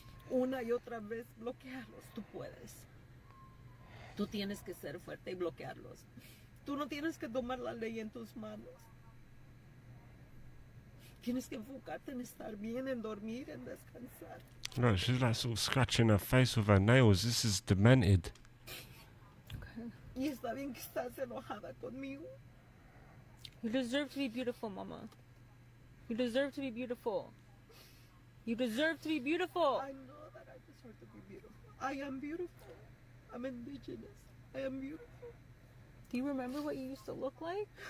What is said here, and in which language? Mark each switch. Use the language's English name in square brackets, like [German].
[Spanish] Una y otra vez, bloquearlos. Tú puedes. Tú tienes que ser fuerte y bloquearlos. Tú no tienes que tomar la ley en tus manos. Tienes que enfocarte en estar bien, en dormir, en descansar. [English] Look, she's like sort of scratching her face with her nails. This is demented. Okay. [Spanish] Y está bien que estás enojada conmigo. [English] You deserve to be beautiful, Mama. You deserve to be beautiful. You deserve to be beautiful. I know that I deserve to be beautiful. I am beautiful. I'm indigenous. I am beautiful. Do you remember what you used to look like?